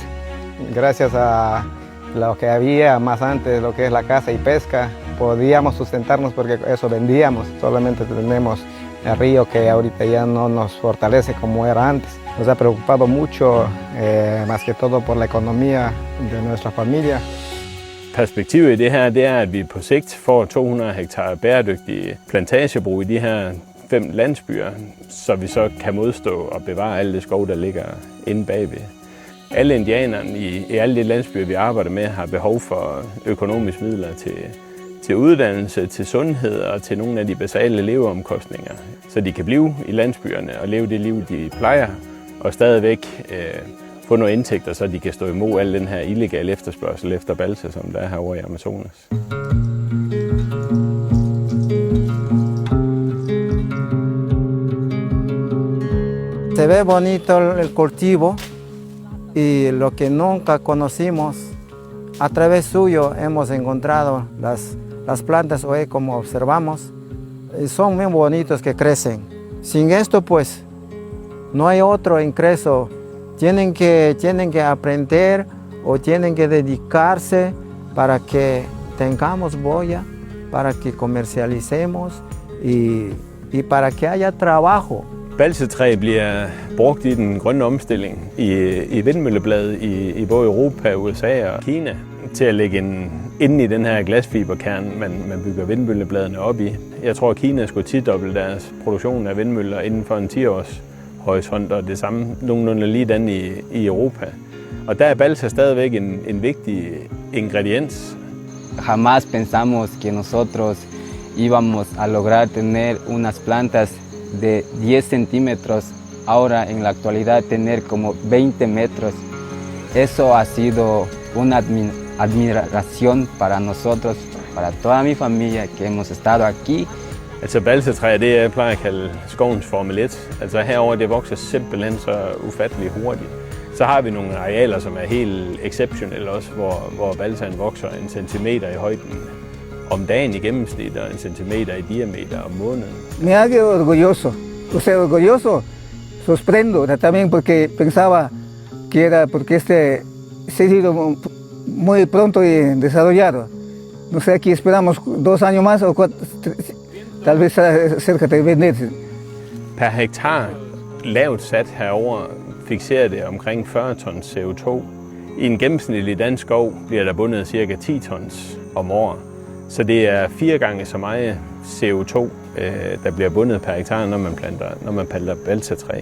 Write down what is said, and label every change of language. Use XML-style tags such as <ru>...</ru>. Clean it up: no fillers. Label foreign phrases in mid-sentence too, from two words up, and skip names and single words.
<es>Gracias a lo que había más antes, lo que es la caza y pesca, podíamos sustentarnos porque eso vendíamos. Solamente tenemos el río que ahorita ya no nos fortalece como era antes. Nos ha preocupado mucho, más que todo por la economía de nuestra familia.</es> <da>Perspektivet i det her, det er, at vi på sigt får 200 hektar bæredygtige plantagebrug i de her 5 landsbyer, så vi så kan modstå og bevare alle det skov, der ligger inde bagved. Alle indianerne i alle de landsbyer, vi arbejder med, har behov for økonomiske midler til uddannelse, til sundhed og til nogle af de basale leveomkostninger, så de kan blive i landsbyerne og leve det liv, de plejer, og stadigvæk få nogle indtægter, så de kan stå imod al den her illegale efterspørgsel efter balsa, som der er herovre i Amazonas.</da> <es>Se ve bonito el cultivo y lo que nunca conocimos, a través suyo hemos encontrado las plantas hoy como observamos, son muy bonitos que crecen. Sin esto pues no hay otro ingreso, tienen que aprender o tienen que dedicarse para que tengamos boya, para que comercialicemos y para que haya trabajo.</es> <da>Balsetræ bliver brugt i den grønne omstilling i vindmøllebladet i både Europa, USA og Kina til at lægge inde i den her glasfiberkerne, man bygger vindmøllebladene op i. Jeg tror, at Kina skulle tidoble deres produktion af vindmøller inden for en 10-års horisont, og det samme nogenlunde ligedan i Europa. Og der er balsa stadigvæk en vigtig ingrediens.</da> <es>Jamás pensamos que nosotros íbamos a lograr tener unas plantas de 10 centímetros, ahora en la actualidad tener como 20 metros. Eso ha sido una admiración para nosotros, para toda mi familia que hemos estado aquí.</es> <da>Altså balsetræ, det jeg plejer at kalde skovens Formel 1. Altså herover det vokser simpelthen så ufattelig hurtigt. Så har vi nogle arealer, som er helt exceptionelle også, hvor balsaen vokser 1 centimeter i højden om dagen i gennemsnit og 1 centimeter i diameter om måneden.</da> <es>Me hago orgulloso, o sea, orgulloso, sorprendo también porque pensaba que era porque se ha sido muy pronto y desarrollado. No sé, aquí esperamos 2 años más o 4, tal vez cerca de venderse.</es> <da>Per hektar lavt sat herover fikserer det omkring 40 tons CO2. I en gennemsnitlig dansk skov bliver der bundet ca. 10 tons om året. Så det er 4 gange så meget CO2, der bliver bundet per hektar, når man planter balsatræ.</da>